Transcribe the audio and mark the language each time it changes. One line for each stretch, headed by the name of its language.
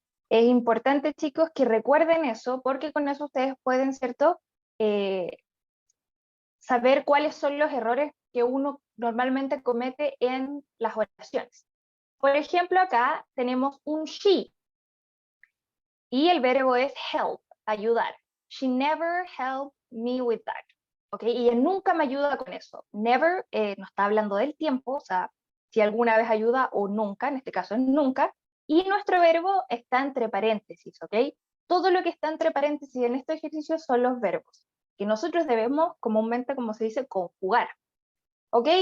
Spanish: Es importante, chicos, que recuerden eso, porque con eso ustedes pueden, ¿cierto?, saber cuáles son los errores que uno normalmente comete en las oraciones. Por ejemplo, acá tenemos un she, y el verbo es help, ayudar.
English: She never helped me with that.
Spanish: ¿Ok? Y ella nunca me ayuda con eso. Never no está hablando del tiempo, o sea, si alguna vez ayuda o nunca, en este caso es nunca. Y nuestro verbo está entre paréntesis, ¿ok? Todo lo que está entre paréntesis en este ejercicio son los verbos, que nosotros debemos comúnmente, como se dice, conjugar. ¿Ok?